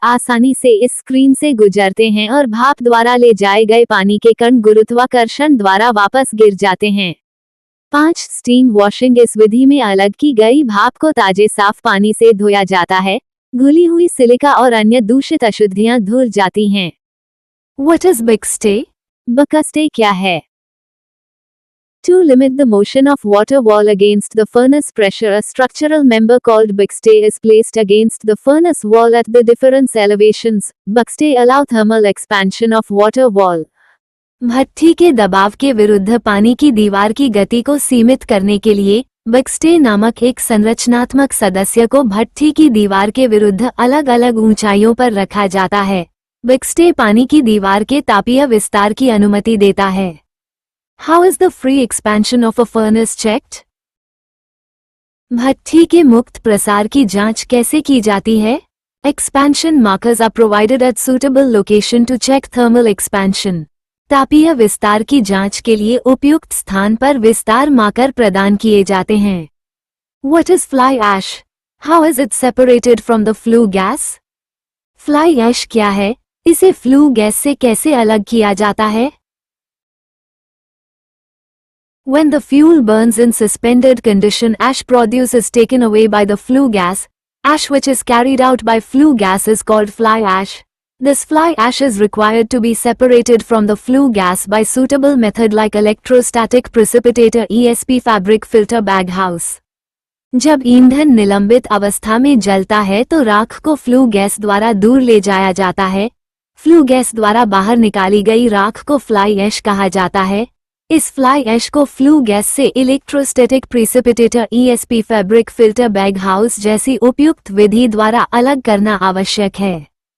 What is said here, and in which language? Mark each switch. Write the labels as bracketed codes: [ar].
[hi] आसानी से इस स्क्रीन से गुजरते हैं और भाप द्वारा ले जाए गए पानी के कण गुरुत्वाकर्षण द्वारा वापस गिर जाते हैं। 5. Steam washing. इस विधि में अलग की गई भाप को ताजे साफ पानी से धोया जाता है, घुली हुई सिलिका और अन्य दूषित अशुद्धियां धुल जाती हैं। [en] What is Bixte? [hi] बकस्टे क्या है? [en] To limit the motion of water wall against the furnace pressure, a structural member called backstay is placed against the furnace wall at the different elevations. Backstay allow thermal expansion of water wall. [hi] भट्ठी के दबाव के विरुद्ध पानी की दीवार की गति को सीमित करने के लिए बैकस्टे नामक एक संरचनात्मक सदस्य को भट्ठी की दीवार के विरुद्ध अलग अलग ऊंचाइयों पर रखा जाता है। बैकस्टे पानी की दीवार के तापीय विस्तार की अनुमति देता है। [en] How is the free expansion of a furnace checked? [hi] भट्ठी के मुक्त प्रसार की जांच कैसे की जाती है? [en] Expansion markers are provided at suitable location to check thermal expansion. [hi] तापीय विस्तार की जांच के लिए उपयुक्त स्थान पर विस्तार मार्कर प्रदान किए जाते हैं। [en] What is fly ash? How is it separated from the flue gas? [hi] Fly ash क्या है? इसे फ्लू गैस से कैसे अलग किया जाता है? [en] When the fuel burns in suspended condition, ash produce is taken away by the flue gas. Ash which is carried out by flue gas is called fly ash. This fly ash is required to be separated from the flue gas by suitable method like electrostatic precipitator ESP fabric filter bag house. [hi] जब ईंधन निलंबित अवस्था में जलता है तो राख को फ्लू गैस द्वारा दूर ले जाया जाता है। फ्लू गैस द्वारा बाहर निकाली गई राख को फ्लाई ऐश कहा जाता है। इस फ्लाई ऐश को फ्लू गैस से electrostatic प्रिसिपिटेटर ESP fabric filter bag house जैसी उपयुक्त विधि द्वारा अलग करना आवश्यक है।